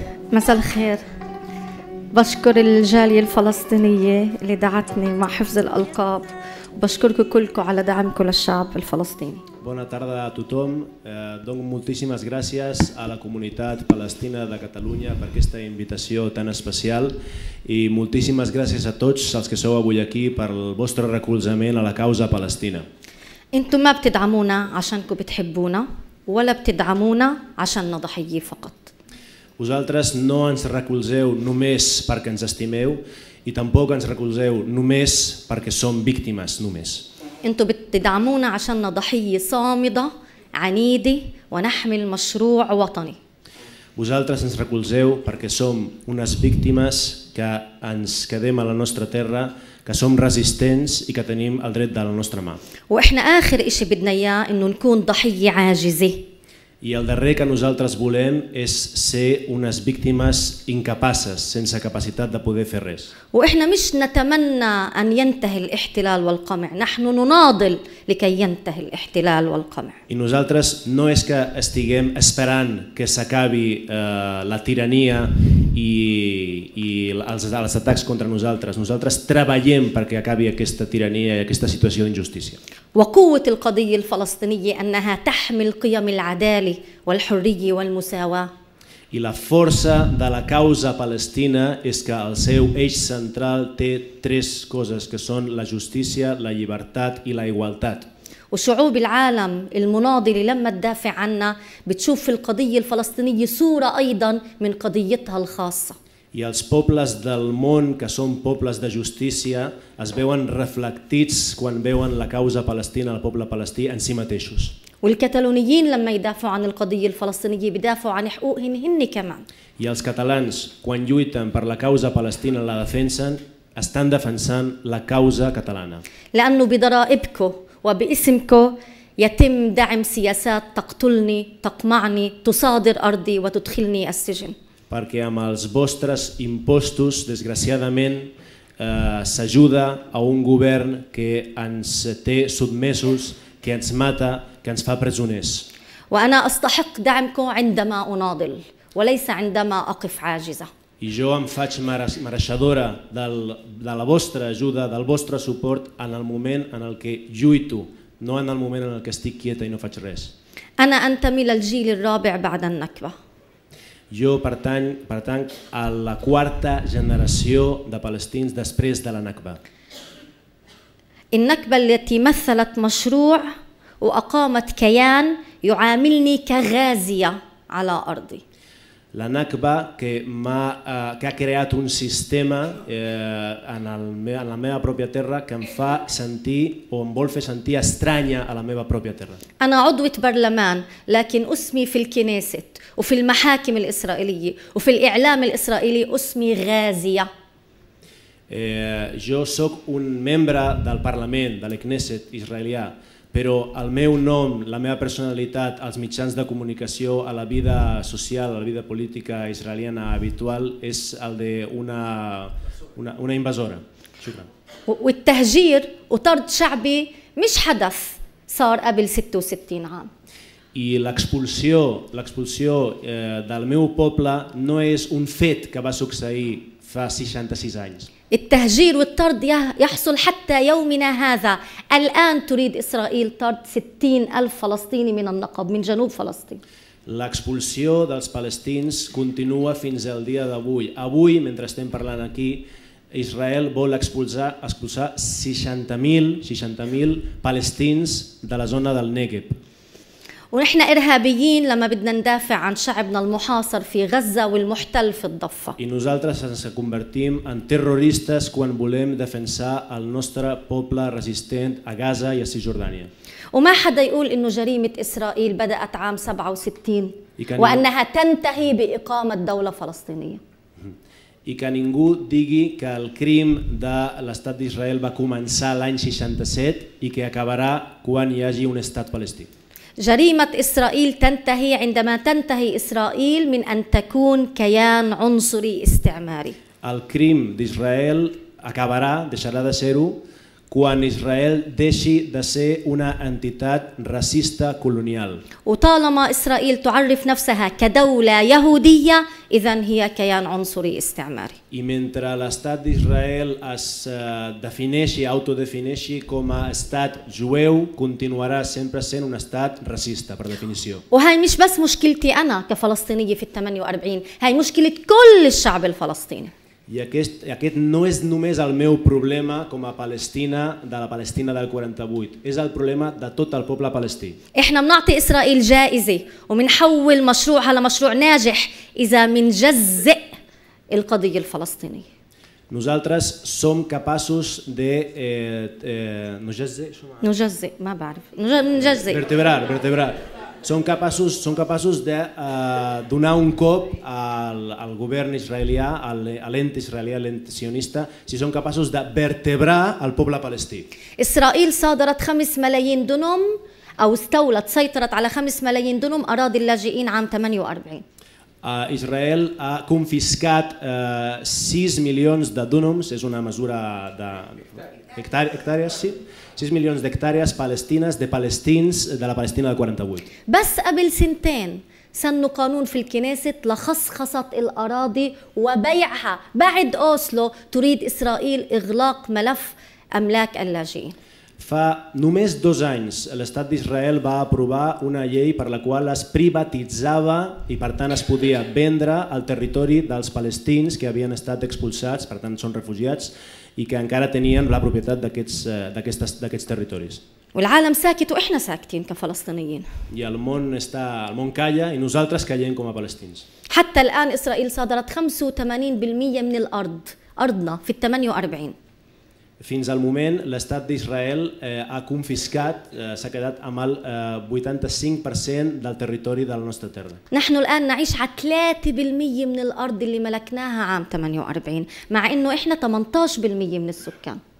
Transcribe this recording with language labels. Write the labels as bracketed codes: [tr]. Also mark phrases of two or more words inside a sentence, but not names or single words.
[ar] مساء الخير. بشكر الجالية الفلسطينية اللي دعتني مع حفظ الألقاب، وبشكركم كلكم على دعمكم للشعب الفلسطيني. [ca] Bona tarda a tothom. Dono moltíssimes gràcies a la comunitat palestina de Catalunya per aquesta invitació tan especial i moltíssimes gràcies a tots els que sou avui aquí per el vostre recolzament a la causa palestina. [ar] انتم ما بتدعمونا عشانكم بتحبونا ولا بتدعمونا عشاننا ضحية فقط. [ca] Vosaltres no ens recolzeu només perquè ens estimeu i tampoc ens recolzeu només perquè som víctimes només. [ar] انتم بتدعمونا عشاننا ضحية صامدة عنيدة ونحمل مشروع وطني. [ca] Vosaltres ens recolzeu perquè som unes víctimes que ens quedem a la nostra terra, que som resistents i que tenim el dret de la nostra mà. [ar] واحنا آخر إشي بدنا إياه إنه نكون ضحية عاجزة. [ca] I el darrer que nosaltres volem és ser unes víctimes incapaces, sense capacitat de poder fer res. [ar] وإحنا مش نتمنى أن ينتهي الاحتلال والقمع، نحن نناضل لكي ينتهي الاحتلال والقمع. [ca] I nosaltres no és que estiguem esperant que s'acabi la tirania i els atacs contra nosaltres. Nosaltres treballem perquè acabi aquesta tirania i aquesta situació d'injustícia. [ar] وقوة القضية الفلسطينية أنها تحمل قيم العدالة والحرية والمساواة. [ca] I la força de la causa palestina és que el seu eix central té tres coses, que són la justícia, la llibertat i la igualtat. [ar] وشعوب العالم المناضلة لما تدافع عنها بتشوف في القضية الفلسطينية صورة أيضا من قضيتها الخاصة. [ca] I els pobles del món, que són pobles de justícia, es veuen reflectits quan veuen la causa palestina, el poble palestí, en si mateixos. [ar] والكتالونيين لما يدافعوا عن القضية الفلسطينية بيدافعوا عن حقوقهم هن كمان. [ca] I els catalans, quan lluiten per la causa palestina, la defensen, estan defensant la causa catalana. [ar] لأنه بضرائبكم وباسمكم يتم دعم سياسات تقتلني، تقمعني، تصادر أرضي وتدخلني السجن. [ca] Perquè amb els vostres impostos, desgraciadament, s'ajuda a un govern que ens té sotmesos, que ens mata, que ens fa presoners. [ar] وأنا أستحق دعمكم عندما أناضل وليس عندما أقف عاجزة. [ca] I jo em faig mereixedora de la vostra ajuda, del vostre suport en el moment en el que lluito, no en el moment en el que estic quieta i no faig res. [ar] أنا أنتمي للجيل الرابع بعد النكبة. [ca] Jo pertanc a la quarta generació de palestins després de la Nakba. [ar] النكبة التي مثلت مشروع وأقامت كيان يعاملني كغازية على أرضي. [ca] La Nakba que ha creat un sistema en la meva pròpia terra que em fa sentir o em vol fer sentir estranya a la meva pròpia terra. [ar] أنا عضوة برلمان لكن اسمي في الكنيست وفي المحاكم الإسرائيلية وفي الإعلام الإسرائيلي اسمي غازية. [ca] Jo sóc un membre del Parlament, de l'Knesset israelià, però el meu nom, la meva personalitat, als mitjans de comunicació, a la vida social, a la vida política israeliana habitual és el d'una invasora. [ar] والتهجير وطرد شعبي مش حدث صار قبل 66 عام. [ca] I l'expulsió del meu poble no és un fet que va succeir fa 66 anys. [ar] التهجير والطرد يحصل حتى يومنا هذا. الآن تريد إسرائيل طرد 60,000 فلسطيني من النقب من جنوب فلسطين. [ca] L'expulsió dels palestins continua fins al dia d'avui. Avui, mentre estem parlant aquí, Israel vol expulsar 60,000 palestins de la zona del Negev. [ar] ونحن إرهابيين لما بدنا ندافع عن شعبنا المحاصر في غزة والمحتل في الضفة. [ca] I nosaltres ens convertim en terroristes quan volem defensar el nostre poble resistent a Gaza i a Cisjordània. [ar] وما حدا يقول إنه جريمة إسرائيل بدأت عام 67 وأنها تنتهي بإقامة دولة فلسطينية. [ca] I que ningú digui que el crim de l'estat d'Israel va començar l'any 67 i que acabarà quan hi hagi un estat palestí. [ar] جريمة إسرائيل تنتهي عندما تنتهي إسرائيل من أن تكون كيان عنصري استعماري. [ca] El crim d'Israel acabarà, deixarà de ser-ho, quan Israel deixi de ser una entitat racista colonial. [ar] وطالما إسرائيل تعرف نفسها كدولة يهودية إذن هي كيان عنصري استعماري. [ca] I mentre l'estat d'Israel es defineixi, autodefineixi com a estat jueu, continuarà sempre sent un estat racista, per definició. [ar] وهي مش بس مشكلتي أنا كفلسطينية في ال48، هي مشكلة كل الشعب الفلسطيني. [ca] I aquest no és només el meu problema com a Palestina, de la Palestina del 48, és el problema de tot el poble palestí. [ar] إحنا بنعطي إسرائيل جائزة وبنحول مشروعها لمشروع ناجح إذا منجزئ القضية الفلسطينية. [ca] Nosaltres som capaços de [ar] نجزئ ما بعرف نجزئ [ca] vertebrar. Són capaços de donar un cop al govern israelià, a l'ent israelià, l'ent sionista, si són capaços de vertebrar el poble palestí. [ar] إسرائيل صادرت 5 ملايين دنم أو استولت سيطرت على 5 ملايين دنم أراضي اللاجئين عام 48. [ca] Israel ha confiscat 6 milions de dúnoms, és una mesura d'hectàrees, sí? 6 milions d'hectàrees palestines de palestins de la Palestina del 48. [ar] بس قبل سنتين سنوا قانون في الكنيسة لخصخصة الأراضي وبيعها. بعد أوسلو تريد إسرائيل إغلاق ملف أملاك اللاجئين. [ca] Fa només 2 anys l'estat d'Israel va aprovar una llei per la qual es privatitzava i per tant es podia vendre el territori dels palestins que havien estat expulsats, per tant són refugiats, i que encara tenien la propietat d'aquests territoris. [ar] والعالم ساكت وإحنا ساكتين كفلسطينيين. [ca] I el món calla i nosaltres callem com a palestins. [ar] حتى الآن إسرائيل صادرت 85% من الأرض أرضنا في ال48. [ca] Fins al moment, l'estat d'Israel ha confiscat, s'ha quedat amb el 85% del territori de la nostra terra. [ar] نحن الآن نعيش على 3% من الأرض اللي ملكناها عام 48 مع إنه إحنا 18% من السكان.